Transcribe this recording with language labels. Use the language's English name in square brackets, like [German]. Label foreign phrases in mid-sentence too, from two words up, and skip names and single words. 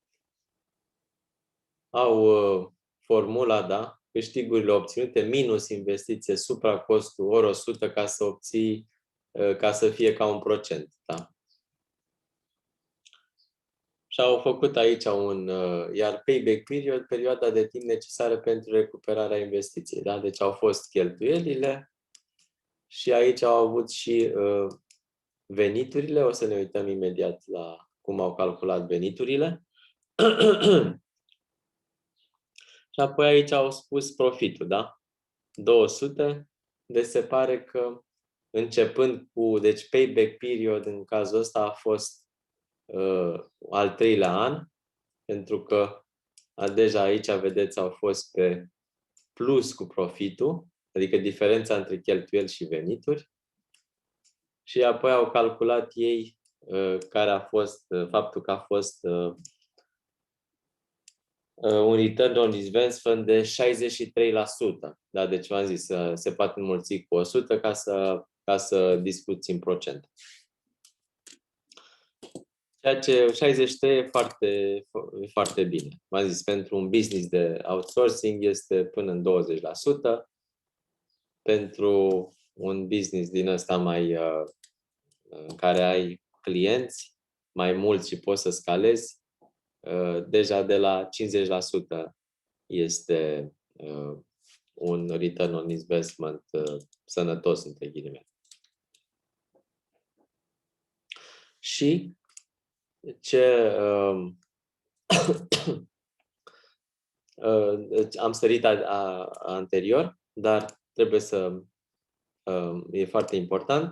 [Romanian] Au formula, da, câștigurile obținute minus investiție supra costul ori 100 ca să obții, ca să fie ca un procent, da. Și au făcut aici iar [English] payback period, [Romanian] perioada de timp necesară pentru recuperarea investiției, da. Deci au fost cheltuielile și aici au avut și veniturile. O să ne uităm imediat la cum au calculat veniturile. Și apoi aici au spus profitul, da? 200. Deci se pare că începând cu, deci [English] payback period [Romanian] în cazul ăsta a fost al 3-lea an, pentru că deja aici, vedeți, au fost pe plus cu profitul, adică diferența între cheltuieli și venituri. Și apoi au calculat ei care a fost faptul că a fost un [English] return on investment [Romanian] de 63%. Da? Deci v-am zis, se poate înmulți cu 100 ca să discuți în procent. Ceea ce 63 e foarte bine. V-am zis, pentru un business de outsourcing este până în 20%. Pentru un business din ăsta în care ai clienți mai mulți și poți să scalezi, deja de la 50% este un [English] return on investment [Romanian] sănătos, între ghilimele. Și ce am sărit anterior, dar trebuie să e foarte important.